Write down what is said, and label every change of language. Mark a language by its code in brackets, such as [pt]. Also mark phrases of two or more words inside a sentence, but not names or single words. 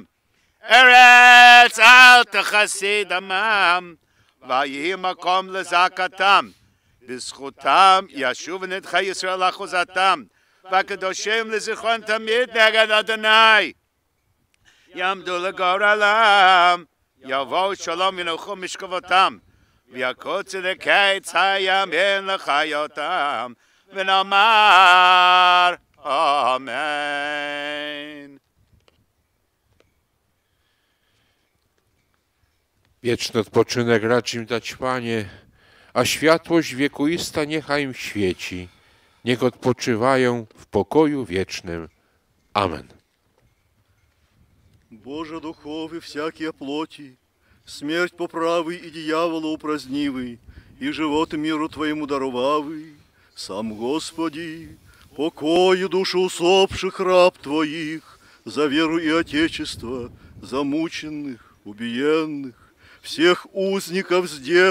[he] ארץ אל תכסי דמם, ויהי מקום לזעקתם, בזכותם ישוב נדחי ישראל לאחוזתם, והקדושים לזיכרון תמיד נגד אדוני. יעמדו לגורלם, יבואו שלום וינוחו משכבותם, ויקעו צדקי הימים לחיותם, ונאמר אמן. [pl] Wieczny odpoczynek racz im dać, Panie, a światłość wiekuista niechaj im świeci. Niech odpoczywają w pokoju wiecznym. Amen. [cu] Боже духовы всякие плоти, смерть поправый и дьявола упразднивый, и живот миру Твоему даровавый, сам Господи, покой душу усопших раб Твоих, за веру и Отечество, за мученных, убиенных, всех узников зде